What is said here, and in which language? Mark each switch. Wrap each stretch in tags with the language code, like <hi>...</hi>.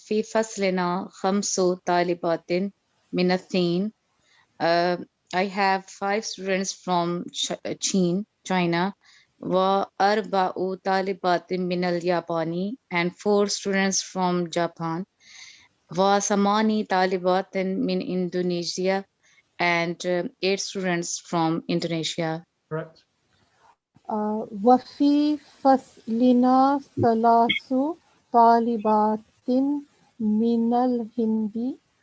<ar>في فصلنا 5 طالبات من الصين.</ar> <en>I have 5 students from China.</en> <ar>وأربع طالبات من اليابان,</ar> <en>and 4 students from Japan.</en> <ar>وثماني طالبات من</ar> <en>Indonesia, and 8 students from Indonesia. Correct.</en> <ar>وفي فصلنا 3 طالبات من الهند.</ar>